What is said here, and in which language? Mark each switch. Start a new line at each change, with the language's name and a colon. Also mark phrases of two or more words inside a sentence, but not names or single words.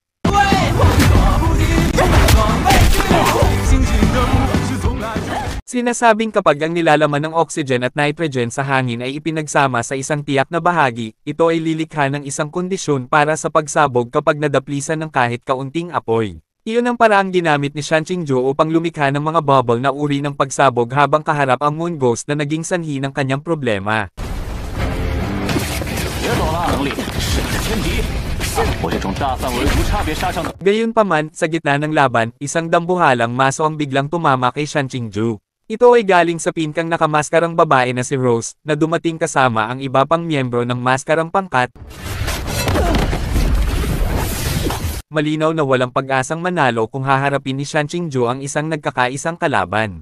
Filipino: Sinasabing kapag ang nilalaman ng oxygen at nitrogen sa hangin ay ipinagsama sa isang tiyak na bahagi, ito ay lilikha ng isang kondisyon para sa pagsabog kapag nadaplisan ng kahit kaunting apoy. Iyon ang paraang ginamit ni Shan Qingguo upang lumikha ng mga bubble na uri ng pagsabog habang kaharap ang Moon Ghost na naging sanhi ng kanyang problema.
Chinese: 别走了，能力是你的天敌。我这种大范围无差别杀伤的。
Filipino: Gayunpaman, sa gitna ng laban, isang dambuhalang maso ang biglang tumama kay Shan Qingguo. Ito ay galing sa pinkang nakamaskarang babae na si Rose, na dumating kasama ang iba pang miyembro ng maskarang pangkat. Malinaw na walang pag-asang manalo kung haharapin ni Shan Qingguo ang isang nagkakaisang kalaban.